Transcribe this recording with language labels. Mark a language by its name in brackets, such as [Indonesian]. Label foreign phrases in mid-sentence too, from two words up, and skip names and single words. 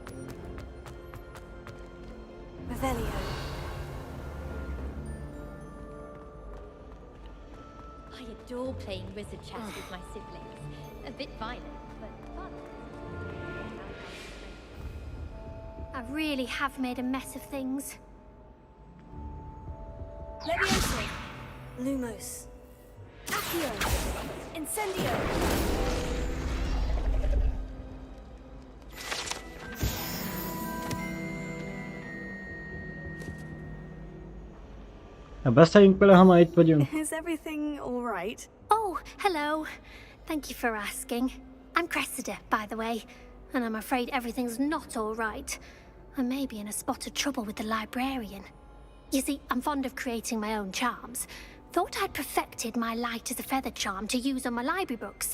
[English] Revelio. I adore playing wizard chess with my siblings. A bit violent, but fun. I really have made a mess of things. Leviosa. Lumos. Accio. Incendio. [Hungarian] Beszéljünk bele, ha már itt vagyunk. [English] Is everything all right? Oh, hello. Thank you for asking. I'm Cressida, by the way, and I'm afraid everything's not all right. I may be in a spot of trouble with the librarian. You see, I'm fond of creating my own charms. Thought I'd perfected my light as a feather charm to use on my library books.